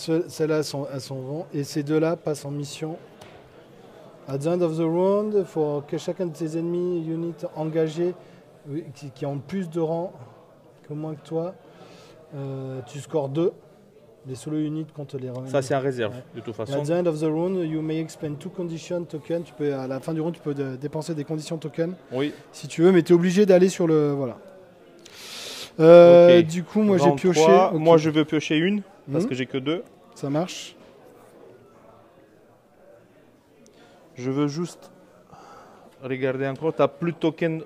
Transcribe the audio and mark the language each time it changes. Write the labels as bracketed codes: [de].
[fr] Ouais, celles-là, elles sont vont. Et ces deux-là passent en mission. [en] At the end of the round, [fr] pour que chacun de tes ennemis units engagés qui ont plus de rang que moins que toi, tu scores 2. Les solo units contre les rangs. Ça, c'est en réserve, de toute façon. [en] At the end of the round, you may expend 2 condition tokens. [fr] À la fin du round, tu peux dépenser des conditions tokens. Oui. Si tu veux, mais tu es obligé d'aller sur le... Voilà. Okay. Du coup, moi, j'ai pioché. Okay. Moi, je veux piocher une, parce que j'ai que 2. Ça marche. Je veux juste regarder encore. Tu n'as plus de token.